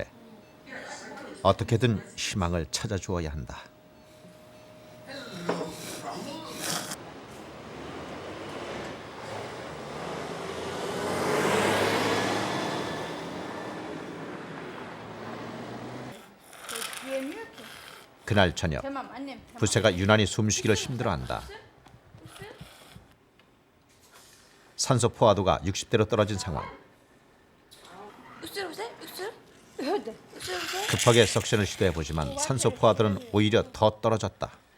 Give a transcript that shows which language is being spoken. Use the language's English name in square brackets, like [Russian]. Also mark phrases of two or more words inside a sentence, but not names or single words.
[Korean] 어떻게든 희망을 찾아주어야 한다. 그날 저녁 [Turkish] Tamam annem. Tamam. [Korean] 부세가 유난히 숨쉬기를 힘들어한다. 산소 포화도가 60대로 떨어진 상황. 급하게 석션을 시도해보지만 산소 포화도는 오히려 더 떨어졌다.